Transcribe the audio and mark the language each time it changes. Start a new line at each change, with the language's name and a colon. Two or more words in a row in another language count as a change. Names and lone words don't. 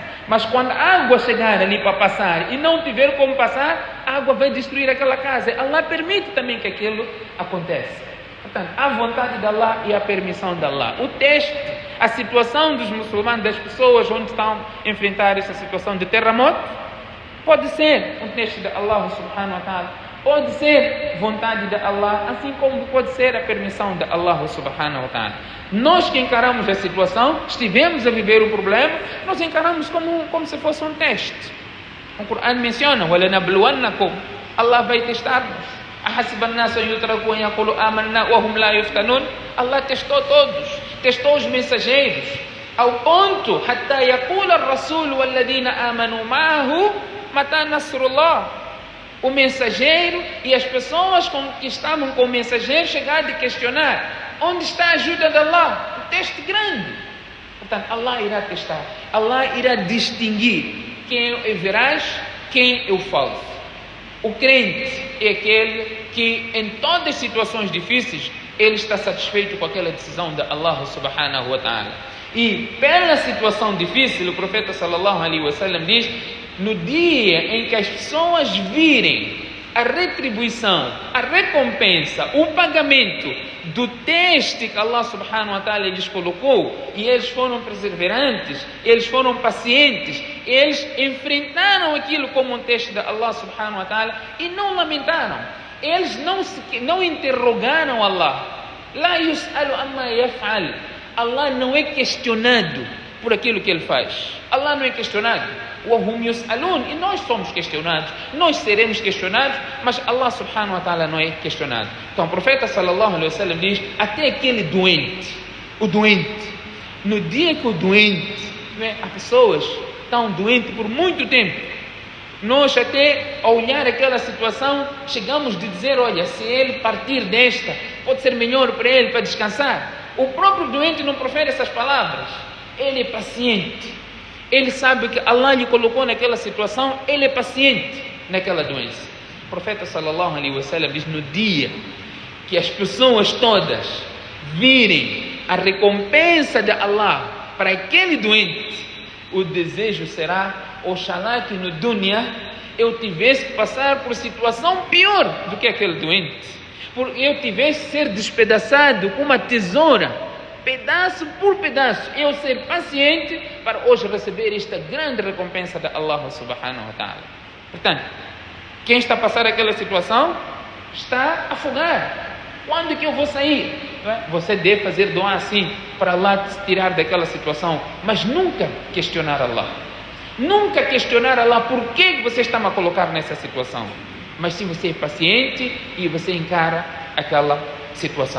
Portuguese: Mas quando a água chegar ali para passar e não tiver como passar, a água vai destruir aquela casa. Allah permite também que aquilo aconteça. Portanto, a vontade de Allah e a permissão de Allah. O teste, a situação dos muçulmanos, das pessoas onde estão a enfrentar essa situação de terremoto, pode ser um teste de Allah
Arabic: سبحانه وتعالى.
Portuguese: Pode ser vontade de Allah, assim como pode ser a permissão de Allah
Arabic: سبحانه وتعالى.
Portuguese: Nós que encaramos a situação, estivemos a viver o problema, nós encaramos como se fosse um teste. O Corão menciona: وَلَنَبْلُوَنَّكُمْ, Allah vai testar-nos.
Arabic: أَحَسِبَ النَّاسُ أَن يُتْرَكُوا أَن يَقُولُوا آمَنَّا وَهُمْ لَا يُفْتَنُونَ.
Portuguese: Allah testou todos, testou os mensageiros, ao ponto
Arabic: حتى يقول الرسول والذين آمنوا معه متى نصر الله.
Portuguese: O mensageiro e as pessoas que estavam com o mensageiro chegaram a questionar: onde está a ajuda de Allah? Um teste grande. Portanto, Allah irá testar, Allah irá distinguir quem é veraz, quem é o falso. O crente é aquele que em todas as situações difíceis ele está satisfeito com aquela decisão de Allah
Arabic: سبحانه وتعالى.
Portuguese: E pela situação difícil, o profeta
Arabic: صلى الله عليه وسلم
Portuguese: diz: no dia em que as pessoas virem a retribuição, a recompensa, o pagamento do teste que Allah
Arabic: سبحانه وتعالى
Portuguese: lhes colocou, e eles foram perseverantes, eles foram pacientes, eles enfrentaram aquilo como um teste de Allah
Arabic: سبحانه وتعالى
Portuguese: e não lamentaram, eles não interrogaram Allah.
Arabic: لا يسأل عما يفعل.
Portuguese: Allah não é questionado por aquilo que ele faz. Allah não é questionado.
Arabic: وَهُمْ يُسْأَلُونَ.
Portuguese: E nós somos questionados, nós seremos questionados, mas Allah
Arabic: سبحانه وتعالى
Portuguese: não é questionado. Então o profeta
Arabic: صلى الله عليه وسلم
Portuguese: diz: até aquele doente, o doente, no dia que o doente, as pessoas estão doentes por muito tempo, nós até a olhar aquela situação chegamos a dizer: olha, se ele partir desta, pode ser melhor para ele, para descansar. O próprio doente não profere essas palavras, ele é paciente. Ele sabe que Allah lhe colocou naquela situação, ele é paciente naquela doença. O profeta
Arabic: صلى الله عليه وسلم
Portuguese: diz: no dia que as pessoas todas virem a recompensa de Allah para aquele doente, o desejo será: oxalá que no dunya eu tivesse que passar por situação pior do que aquele doente, porque eu tivesse que ser despedaçado com uma tesoura, pedaço por pedaço, eu ser paciente para hoje receber esta grande recompensa de Allah
Arabic: سبحانه وتعالى.
Portuguese: Portanto, quem está a passar aquela situação está a afogar. Quando que eu vou sair? Você deve fazer dua assim para Allah te tirar daquela situação, mas nunca questionar Allah. Nunca questionar Allah por que você está a colocar nessa situação, mas sim você é paciente e você encara aquela situação.